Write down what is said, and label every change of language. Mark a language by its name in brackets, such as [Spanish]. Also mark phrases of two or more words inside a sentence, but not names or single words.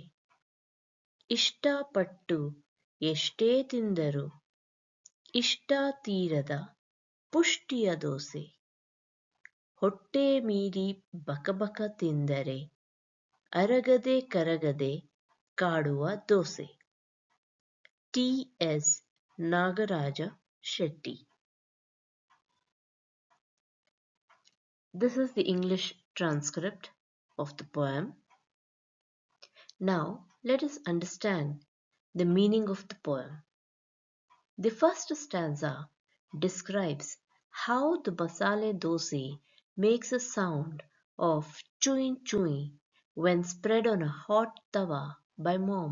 [Kannada] ಇಷ್ಟಪಟ್ಟು ಎಷ್ಟೇ ತಿಂದರೂ ಇಷ್ಟ ತೀರದ ಪುಷ್ಟಿಯ ದೋಸೆ. ಹೊಟ್ಟೆ ಮೀರಿ ಬಕಬಕ ತಿಂದರೆ ಅರಗದೆ ಕರಗದೆ ಕಾಡುವ ದೋಸೆ. ಟಿ.ಎಸ್. ನಾಗರಾಜ ಶೆಟ್ಟಿ. [English] This is the English transcript of the poem. Now let us understand the meaning of the poem. The first stanza describes how the masala dosa makes a sound of chewing chewing when spread on a hot tawa by mom.